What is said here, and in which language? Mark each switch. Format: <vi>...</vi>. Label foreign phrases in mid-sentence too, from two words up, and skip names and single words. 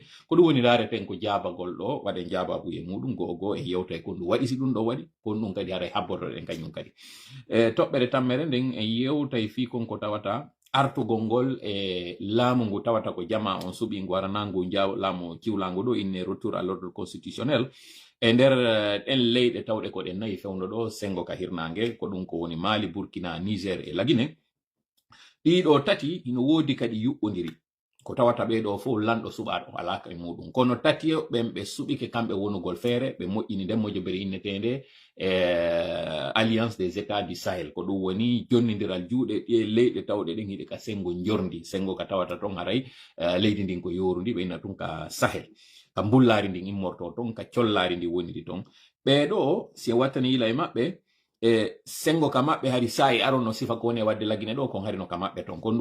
<ff>ko ɗum woni rareten ko jabagol ɗo waɗen jababu e muɗum gogo e yewta kon ɗum waɗi si ɗum ɗo waɗi kon ɗum kadi haray habbotoɗen kañum kadi toɓɓere tammere nden en yewtay fi konko tawata artugol ngol e laamu ngu tawata ko jama on suɓi ngu waranangu laamu ciwlangu ɗo inne</ff> <fr>retour à l'ordre constitutionnel</fr> <ff>e nder ɗen leyɗe tawɗe ko ɗen nayi fewno ɗo sengo ka hirnange ko ɗum ko woni Mali, Burkina, Niger e Lagine ɗiɗo tati ino woodi kadi yuɓɓodiri ko tawata ɓeɗo fof lanɗo suɓaɗo alaka e muɗum kono tati ɓen ɓe suɓike kamɓe wonugol feere ɓe moƴƴini nden mojobere innetende alliance des états du Sahel ko ɗum woni jonnodiral juuɗe ɗe leyɗe tawɗe ɗen hiɗe ka sengo jordi sengo ka tawata ton haray leydi ndin ko yorundi ɓe inna tun ka Sahel ka mbullari ndin immorto ton ka collari ndi woniri ton ɓeɗo si wattani yila e maɓɓe sengo ka maɓɓe hari sa e aron no sifa ko woni e wadde lagine ɗo kon hari no ka maɓɓe ton kon ɗum</ff>